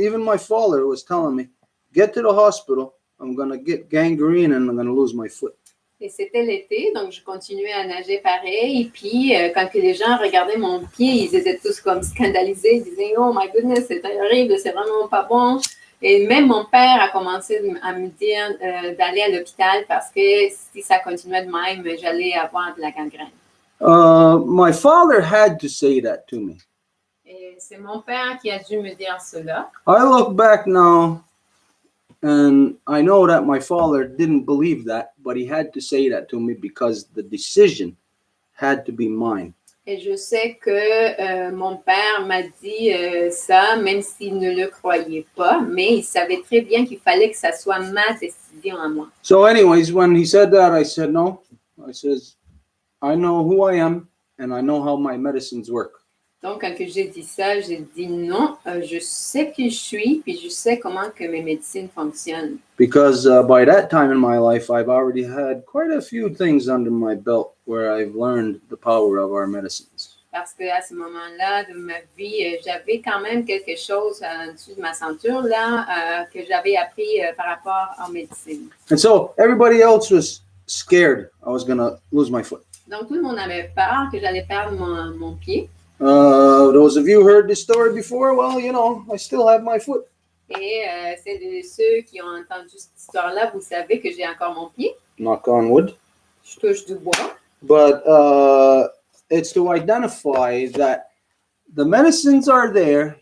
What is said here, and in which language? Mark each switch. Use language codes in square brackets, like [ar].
[en] Even my father was telling me, get to the hospital. I'm gonna get gangrene and I'm gonna lose my foot. [fr] Et c'était l'été, donc je continuais à nager pareil. Et puis, quand que les gens regardaient mon pied, ils étaient tous comme scandalisés. Ils disaient, [en] oh my goodness, [fr] c'est horrible, c'est vraiment pas bon. Et même mon père a commencé à me dire d'aller à l'hôpital parce que si ça continuait de même, j'allais avoir de la gangrène. [en] My father had to say that to me. [fr] Et c'est mon père qui a dû me dire cela. [en] I look back now, and I know that my father didn't believe that, but he had to say that to me because the decision had to be mine. [fr] Et je sais que mon père m'a dit ça, même s'il ne le croyait pas, mais il savait très bien qu'il fallait que ça soit ma décision à moi. [en] So anyways, when he said that, I said no. I says, I know who I am, and I know how my medicines work. [fr] Donc, quand j'ai dit ça, j'ai dit non, je sais qui je suis, puis je sais comment que mes médecines fonctionnent. [en] Because by that time in my life, I've already had quite a few things under my belt where I've learned the power of our medicines. [fr] Parce qu'à ce moment-là de ma vie, j'avais quand même quelque chose en dessous de ma ceinture là, que j'avais appris par rapport aux médecines. [en] And so everybody else was scared I was going to lose my foot. [fr] Donc, tout le monde avait peur que j'allais perdre mon pied. [en] Those of you who heard this story before, well, I still have my foot. [fr] Et c'est de ceux qui ont entendu cette histoire-là, vous savez que j'ai encore mon pied. [en] Knock on wood. [fr] Je touche du bois. [en] But it's to identify that the medicines are there.